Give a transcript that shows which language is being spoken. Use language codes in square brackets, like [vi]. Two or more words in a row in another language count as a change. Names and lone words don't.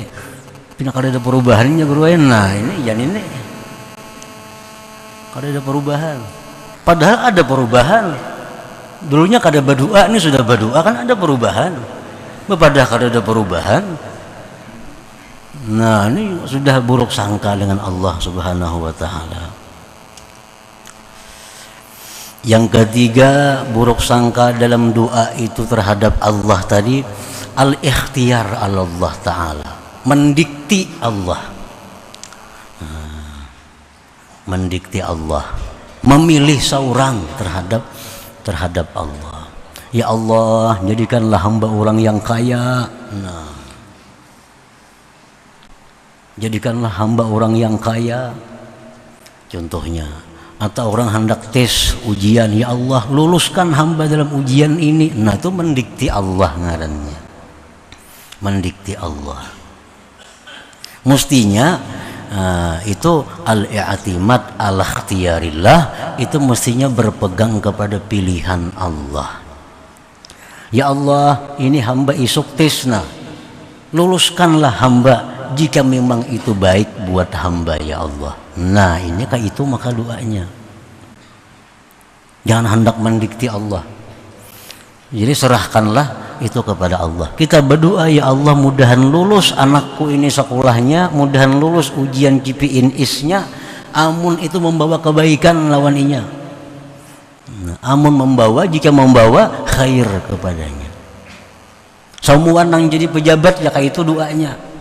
[bjn] Pina kada ada perubahannya guru. Nah ini jangan ini, kada ada perubahan. [id] Padahal ada perubahan. Dulunya kada berdoa, ini sudah berdoa, kan ada perubahan. Padahal kada ada perubahan. Nah ini sudah buruk sangka dengan Allah Subhanahu wa ta'ala. Yang ketiga, buruk sangka dalam doa itu terhadap Allah tadi, [ar] الاختيار الله تعالى, [id] mendikti Allah. Mendikti Allah, memilih seorang terhadap Allah. Ya Allah, jadikanlah hamba orang yang kaya. Nah, jadikanlah hamba orang yang kaya. Contohnya, atau orang hendak tes ujian, ya Allah luluskan hamba dalam ujian ini. Nah itu mendikti Allah ngarannya, mendikti Allah. Mestinya itu [ar] الاعتماد على اختيار الله, [id] itu mestinya berpegang kepada pilihan Allah. [bjn] Ya Allah, ini hamba isuk tesna, luluskanlah hamba jika memang itu baik buat hamba ya Allah. [id] Nah ini kayak itu maka doanya, jangan hendak mendikti Allah. Jadi serahkanlah itu kepada Allah. Kita berdoa, [bjn] ya Allah mudahan lulus anakku ini sekolahnya, mudahan lulus ujian KPIN isnya, amun itu membawa kebaikan lawan inya. [id] Nah, amun membawa, jika membawa khair kepadanya. Semua nang jadi pejabat ya kayak itu doanya.